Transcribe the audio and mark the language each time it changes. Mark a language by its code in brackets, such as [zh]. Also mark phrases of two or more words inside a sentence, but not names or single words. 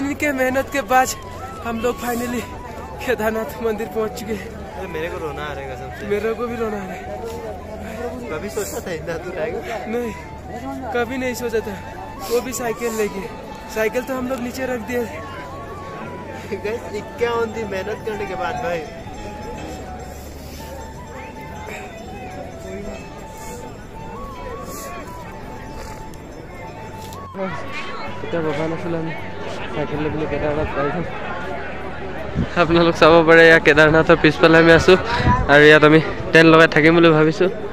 [hi] के मेहनत के बाद हम लोग फाइनली केदारनाथ मंदिर पहुंच चुके हैं। मेरे को रोना आ रहेगा सबसे। मेरे को भी रोना आ रहा है। कभी सोचा था इतना दूर आएगा? नहीं कभी नहीं सोचा था वो भी साइकिल लेके। साइकिल तो हम लोग नीचे रख दिए। गाइस 51 दिन मेहनत करने के बाद भाई [as] এটা বাবা নাছিল আমি সাইকেল লৈ কেদাৰনাথ পাইছোঁ। আপোনালোক চাব পাৰে ইয়াত কেদাৰনাথৰ পিছফালে আমি আছোঁ আৰু ইয়াত আমি টেণ্ট লগাই থাকিম বুলি ভাবিছোঁ।